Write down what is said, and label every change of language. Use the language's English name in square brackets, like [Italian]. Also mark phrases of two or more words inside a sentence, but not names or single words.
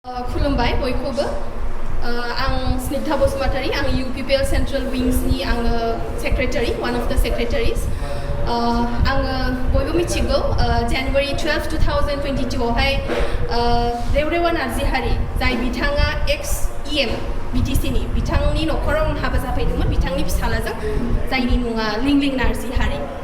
[Bodo] खुलुमबाय बयखौबो आं स्निग्धा बसुमतारी आं UPPL [English] central wings [Bodo] आङो सेक्रेटारि [English] one of the secretaries [Bodo] आङो बयबो मिथिगौ January 12, 2022 आवहाय रेवरेवा नार्जिहारि जाय बिथाङा ex-EM Btcनि बिथांनि न'खराव आं हाबा जाफैदोंमोन बिथांनि फिसालाजों जायनि मुङा लिंलिं नार्जिहारि